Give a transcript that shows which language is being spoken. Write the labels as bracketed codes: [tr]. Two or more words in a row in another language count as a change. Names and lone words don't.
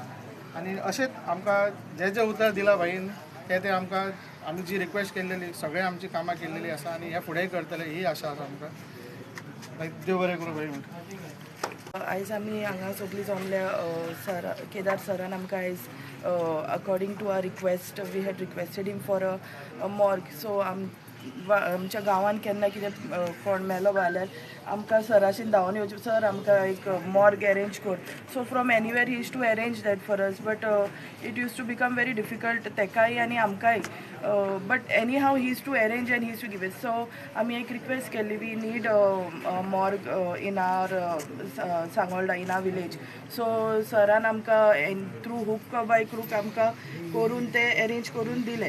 [kok] आनी अशेंच आमकां जे जे उतर दिला बाईन ते आमकां आमी जी रिक्वेस्ट केल्लेली सगळे आमची कामां केल्लेली आसा आनी हे फुडेंय करतले ही आशा आसा आमकां. देव बरें करूं बाई म्हणटा. आयज आमी हांगा सगळीं जमल्या सर केदार सरान आमकां आयज [en] according to our request we had requested him for a morgue. [kok] सो आमच्या गांवांत केन्ना कितें कोण मेलो जाल्यार आमकां सराशीन धांवन येवचें, सर आमकां एक मॉर्ग अरेंज कर. [en] so from anywhere he used to arrange that for us, but it used to become very difficult [kok] तेकाय आनी आमकांय. [en] but anyhow he used to arrange and he used to give it. So [kok] आमी एक रिक्वेस्ट केल्ली [en] we need morgue in our Sangolda in our village. [kok] सो सरान आमकां [en] through hook by crook [kok] आमकां करून ते अरेंज करून दिले.